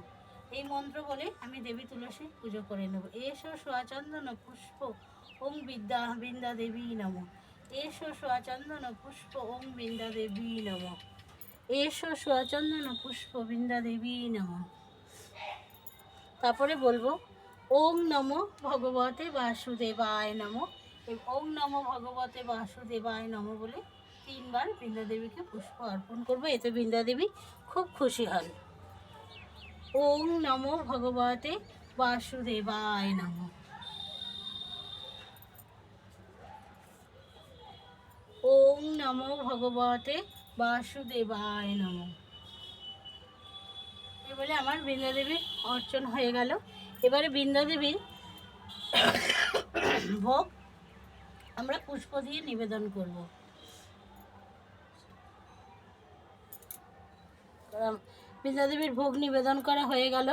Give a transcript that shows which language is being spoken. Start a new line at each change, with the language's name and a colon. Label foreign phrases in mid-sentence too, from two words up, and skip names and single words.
Bangla: এই মন্ত্র বলে আমি দেবী তুলসীর পুজো করে নেব।
Sanskrit: এসো সোয়াচন্দন পুষ্প ওম বৃন্দা দেবী নমঃ। এসো সোয়াচন্দন পুষ্প ওম বৃন্দা দেবী নমঃ। এসো সোয়াচন্দন পুষ্প বৃন্দা দেবী নমঃ।
Bangla: তারপরে বলবো
Sanskrit: ওম নমো ভগবতে বাসুদেবায় নমঃ। ওম নমো ভগবতে বাসুদেবায় নমঃ
Bangla: বলে 3 বার বৃন্দা দেবীকে পুষ্প অর্পণ করবো। এতে বৃন্দা দেবী খুব খুশি হন।
Sanskrit: ওম নমো ভগবতে বাসুদেবায় নমঃ। ওম নমো ভগবতে বাসুদেবায় নমঃ।
Bangla: এবারে আমার বৃন্দা দেবীর অর্চন হয়ে গেল। এবারে বৃন্দা দেবীর ভোগ আমরা পুষ্প দিয়ে নিবেদন করব। বৃন্দা দেবীর ভোগ নিবেদন করা হয়ে গেল।